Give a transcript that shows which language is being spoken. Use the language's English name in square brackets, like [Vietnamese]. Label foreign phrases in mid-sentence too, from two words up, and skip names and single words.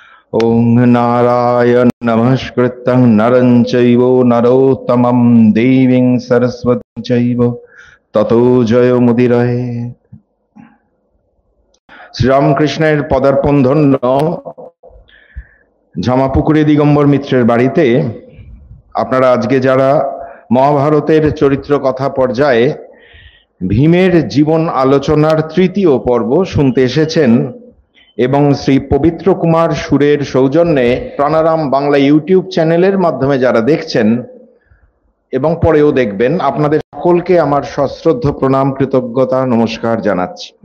[Sanskrit] ओं नारायण नमस्कृतं नरं चैव नरोत्तमं देवीं सरस्वतीं चैव ततो जयमुदीरये। [Bangla] শ্রীরামকৃষ্ণের পদার্পণ ধন্য ঝামাপুকুরে দিগম্বর মিত্রের বাড়িতে আপনারা আজকে যারা মহাভারতের চরিত্র কথা পর্যায়ে ভীমের জীবন আলোচনার তৃতীয় পর্ব শুনতে এসেছেন এবং শ্রী পবিত্র কুমার সুরের সৌজন্যে প্রাণারাম বাংলা ইউটিউব চ্যানেলের মাধ্যমে যারা দেখছেন এবং পরেও দেখবেন, আপনাদের সকলকে আমার সশ্রদ্ধ প্রণাম, কৃতজ্ঞতা, নমস্কার জানাচ্ছি।